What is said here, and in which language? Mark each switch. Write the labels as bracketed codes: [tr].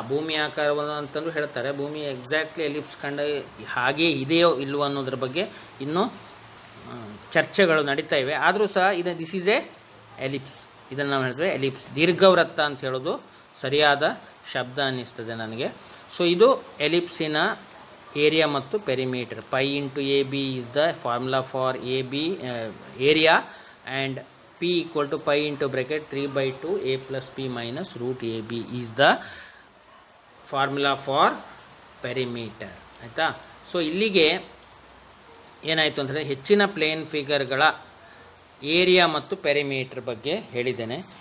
[kn] ಭೂಮಿ ಆಕಾರವನ್ನು ಅಂತಲೂ ಹೇಳ್ತಾರೆ. ಭೂಮಿ ಎಕ್ಸಾಕ್ಟ್ಲಿ ಎಲಿಪ್ಸ್ ಕಂಡ ಹಾಗೆ ಇದೆಯೋ ಇಲ್ವೋ ಅನ್ನೋದ್ರ ಬಗ್ಗೆ ಇನ್ನೂ ಚರ್ಚೆಗಳು ನಡೀತಾ ಇವೆ. ಆದರೂ ಸಹ [en] This is a ellipse. [kn] ಇದನ್ನು ನಾವು ಹೇಳ್ತೇವೆ ಎಲಿಪ್ಸ್. ದೀರ್ಘವೃತ್ತ ಅಂತ ಹೇಳೋದು ಸರಿಯಾದ ಶಬ್ದ ಅನ್ನಿಸ್ತದೆ ನನಗೆ. ಸೊ ಇದು ಎಲಿಪ್ಸಿನ ಏರಿಯಾ ಮತ್ತು perimeter. [en] Pi into a b is the formula for a b area and P equal to pi into bracket 3/2 a plus b minus root a b is the formula for perimeter. [kn] ಆಯಿತಾ. So ಇಲ್ಲಿಗೆ ಏನಾಯಿತು ಅಂತಂದರೆ ಹೆಚ್ಚಿನ plane ಫಿಗರ್ಗಳ area ಮತ್ತು perimeter ಬಗ್ಗೆ ಹೇಳಿದ್ದೇನೆ.